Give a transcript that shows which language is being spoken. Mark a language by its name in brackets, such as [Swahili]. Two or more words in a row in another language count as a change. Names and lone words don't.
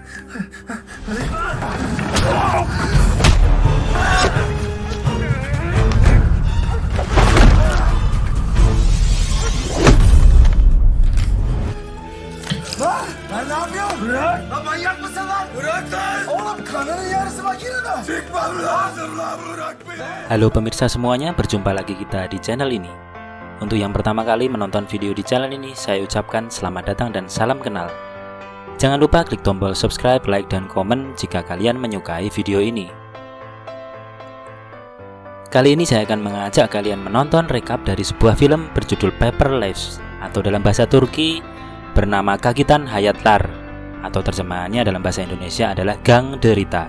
[Turkish] Lan ne yapıyorsun? Bırak! Lan manyak mısın lan? Bırak lan! Oğlum kanının yarısı makinede. Çıkmam lazım lan, bırak beni! [Indonesian] Halo pemirsa semuanya, berjumpa lagi kita di channel ini. Untuk yang pertama kali menonton video di channel ini, saya ucapkan selamat datang dan salam kenal. Jangan lupa klik tombol subscribe, like, dan komen jika kalian menyukai video ini. Kali ini saya akan mengajak kalian menonton rekap dari sebuah film berjudul Paper Lives, atau dalam bahasa Turki bernama Kagitan Hayatlar, atau terjemahannya dalam bahasa Indonesia adalah Gang Derita.